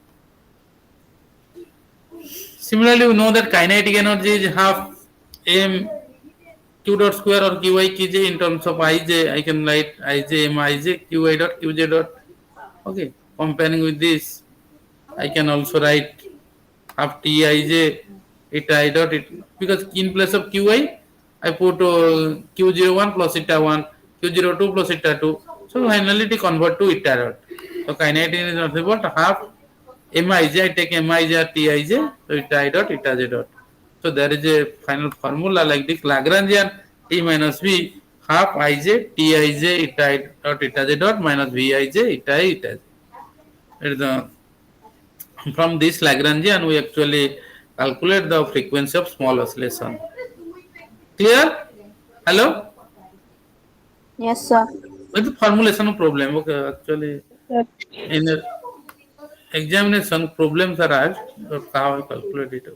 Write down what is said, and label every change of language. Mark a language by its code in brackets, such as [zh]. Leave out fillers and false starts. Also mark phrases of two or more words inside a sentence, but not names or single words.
[en] Similarly, we know that kinetic energy is half m q dot square or qi kj in terms of ij. I can write ij m ij qi dot qj dot. Okay, comparing with this, I can also write half t ij eta I dot it, because in place of qi, I put q01 plus eta 1, q02 plus eta 2. So finally it convert to eta dot. So kinetic is nothing but half mij. I take mij or tij, so eta I dot eta j dot. So there is a final formula like this Lagrangian T minus V half ij tij eta I dot eta j dot minus Vij eta I eta j. It is from this Lagrangian we actually calculate the frequency of small oscillation. Clear? Hello? Yes, sir. With the formulation of problem, okay, actually in the examination problems are asked, but how I calculate it.